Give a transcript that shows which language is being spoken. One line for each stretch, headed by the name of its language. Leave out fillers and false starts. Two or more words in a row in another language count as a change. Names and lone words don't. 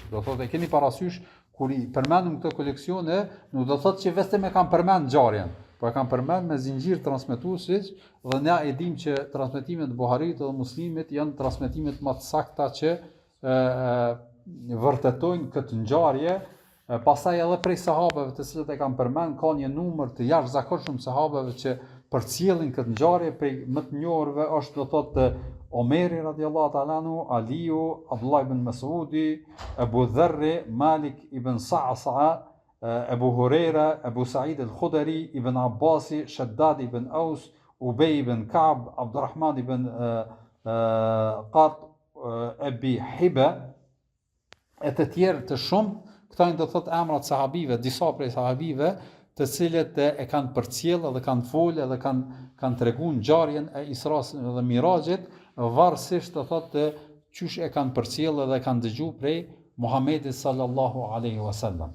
Albanian: Do thot e keni parasysh kur i përmendëm këtë koleksione, nuk do thot që vetëm e kanë përmend ngjarjen, po e kanë përmend me zinxhir transmetuesish dhe ne e dimë që transmetimet e Buharit dhe Muslimit janë transmetimet më të sakta që vërtetojnë këtë ngjarje. Pastaj edhe prej sahabeve të cilët e kanë përmend, ka një numër të jashtëzakonshëm sahabeve që përcjellin këtë ngjarje, prej më të njohurve është do thotë Omeri
Arabic: رضي الله تعالى عنه,
Albanian: Aliu, Abdullah ibn Mas'udi, Abu Dharri, Malik ibn Sa'sa'a, Abu Huraira, Abu Sa'id al-Khudri, Ibn Abbasi, Shaddad ibn Aus, Ubej ibn Ka'b, Abdurrahman ibn Qat, Abi Hiba, e të tjerë të shumë. Këta do thot emrat sahabive, disa prej sahabive, të cilët e kanë përcjellë dhe kanë folë dhe kanë treguar ngjarjen e Isras dhe Mirajit, varësisht të thotë qysh e kanë përcjellë dhe kanë dëgjuar prej Muhamedit
Arabic: صلى الله عليه وسلم.